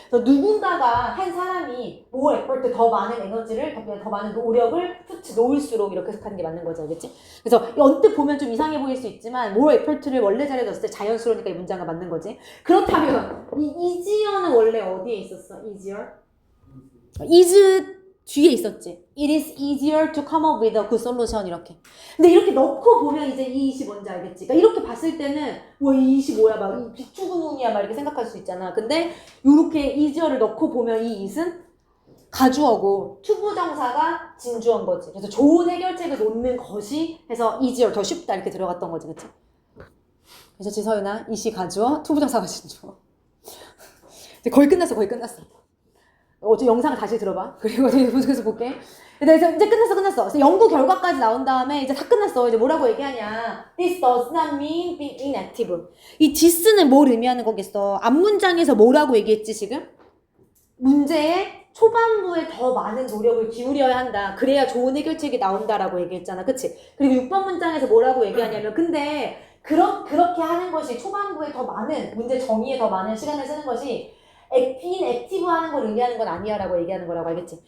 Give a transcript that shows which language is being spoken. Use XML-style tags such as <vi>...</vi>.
<ko>그래서 누군가가 한 사람이</ko> <en>more effort,</en> <ko>더 많은 에너지를, 더 많은 노력을 놓을수록 이렇게 해석하는 게 맞는 거죠. 알겠지? 그래서 언뜻 보면 좀 이상해 보일 수 있지만</ko> <en>more effort</en> <ko>를 원래 자리에 넣었을 때 자연스러우니까 이 문장가 맞는 거지. 그렇다면 이 easier는 원래 어디에 있었어? is 뒤에 있었지.</ko> <en>It is easier to come up with a good solution, 이렇게.</en> <ko>근데 이렇게 넣고 보면 이제 이 it이 뭔지 알겠지? 그러니까 이렇게 봤을 때는 이 it이 뭐야, 막 이 비추구문이야, 막 이렇게 생각할 수 있잖아. 근데 이렇게 easier를 넣고 보면 이 it은 가주어고 투부정사가 진주어인 거지. 그래서 좋은 해결책을 놓는 것이 해서 easier 더 쉽다 이렇게 들어갔던 거지, 그치? 그래서 지서윤아 이시 가주어 투부정사가 진주어. 이제 거의 끝났어, 거의 끝났어. 어제 영상을 다시 들어봐. 그리고 계속해서 볼게. 그래서 이제 끝났어. 그래서 연구 결과까지 나온 다음에 이제 다 끝났어. 이제 뭐라고 얘기하냐.</ko> <en>This does not mean being inactive.</en> <ko>이 this는 뭘 의미하는 거겠어? 앞문장에서 뭐라고 얘기했지 지금? 문제의 초반부에 더 많은 노력을 기울여야 한다. 그래야 좋은 해결책이 나온다라고 얘기했잖아. 그치? 그리고 6번 문장에서 뭐라고 얘기하냐면 근데 그렇게 하는 것이 초반부에 더 많은 문제 정의에 더 많은 시간을 쓰는 것이 액티브 하는 걸 의미하는 건 아니야 라고 얘기하는 거라고 알겠지?</ko>